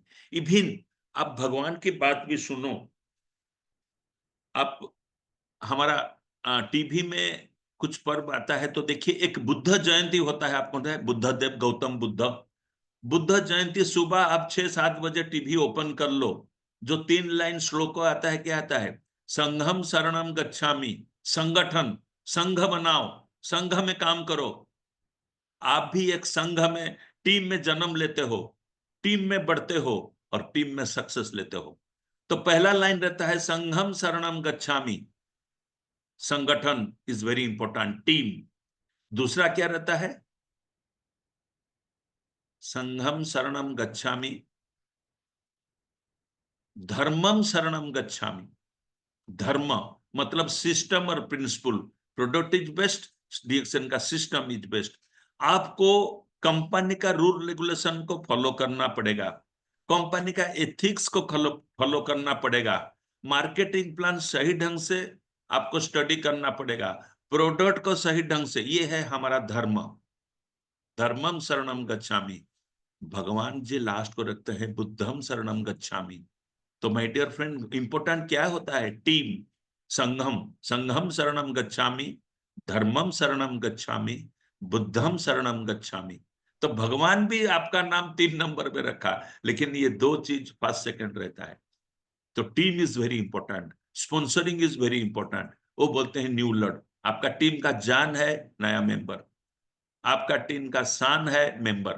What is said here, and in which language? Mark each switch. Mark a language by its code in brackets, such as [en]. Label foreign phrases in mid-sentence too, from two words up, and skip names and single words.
[hi] इवन आप भगवान की बात भी सुनो। आप हमारा टीवी में कुछ पर्व आता है, तो देखिए एक बुद्ध जयंती होता है, आपको पता है, बुद्ध देव गौतम बुद्ध। बुद्ध जयंती सुबह आप 6-7 बजे [en] TV open [hi] कर लो, जो 3 लाइन श्लोक आता है, क्या आता है? [sa] संघम शरणम गच्छामि, [hi] संगठन, संघ बनाओ, संघ में काम करो। आप भी एक संघ में, टीम में जन्म लेते हो, टीम में बढ़ते हो, और टीम में सक्सेस लेते हो। तो पहला लाइन रहता है [sa] संघम शरणम गच्छामि, [en] संगठन is very important, टीम। [hi] दूसरा क्या रहता है? [sa] संघम शरणम गच्छामि, धर्मम शरणम गच्छामि। [hi] धर्म मतलब सिस्टम और प्रिंसिपल। [en] product is best, डीएक्सन का system is best. [hi] आपको कंपनी का [en] rule regulation [hi] को फॉलो करना पड़ेगा, कंपनी का एथिक्स को फॉलो करना पड़ेगा, [en] marketing plan [hi] सही ढंग से आपको स्टडी करना पड़ेगा, प्रोडक्ट को सही ढंग से। ये है हमारा धर्म। [sa] धर्मम शरणम गच्छामि। [hi] भगवान जी लास्ट को रखते हैं [sa] बुद्धम शरणम गच्छामि। [hi] तो [en] my dear friend, [hi] इंपॉर्टेंट क्या होता है? टीम, संघम। [sa] संघम शरणम गच्छामि, धर्मम शरणम गच्छामि, बुद्धम शरणम गच्छामि। [hi] तो भगवान भी आपका नाम 3 नंबर पे रखा, लेकिन ये दो चीज [en] first second [hi] रहता है। [en] तो team is very important, sponsoring is very important. [hi] वो बोलते हैं [en] new lord. [hi] आपका टीम का जान है नया मेंबर, आपका टीम का शान है मेंबर।